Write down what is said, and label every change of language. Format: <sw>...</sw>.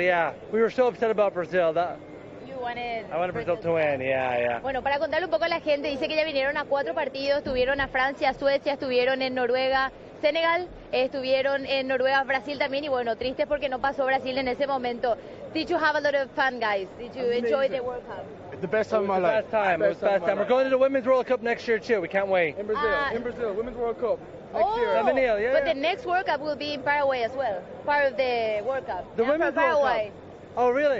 <en>Yeah, we were so upset about Brazil that. I want Brazil to win, yeah.</en> <es>Bueno, para contarle un poco a la gente, dice que ya vinieron a 4 partidos, estuvieron a Francia, Suecia, estuvieron en Noruega, Senegal, estuvieron en Noruega, Brasil también, y bueno, triste porque no pasó Brasil en ese momento.</es> <en>Did you have a lot of fun, guys? Did you enjoy the World Cup? The best time of my life. Best time. We're going to the Women's World Cup next year too. We can't wait. In Brazil, Women's World Cup. But the next World Cup will be in Paraguay as well, part of the World Cup. Women's Paraguay. World Cup. Oh, really?</en>